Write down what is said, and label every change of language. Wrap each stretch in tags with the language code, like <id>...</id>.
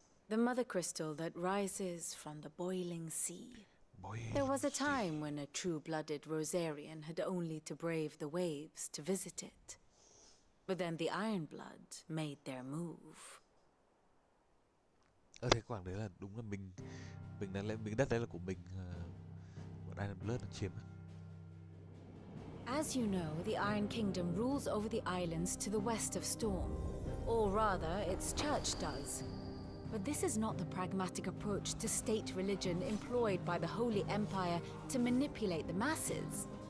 <en>The mother crystal that rises from the boiling sea. There was a time when a true-blooded Rosarian had only to brave the waves to visit it. But then the Ironblood made their move.</en> <vi>Thế khoảng đấy là đúng là mình đã lấy miếng đất đấy là của mình, bọn Ironblood nó chiếm.</vi> <en>As you know, the Iron Kingdom rules over the islands to the west of Storm. Or rather, its church does. But this is not the pragmatic approach to state religion employed by the Holy Empire to manipulate the masses.</en>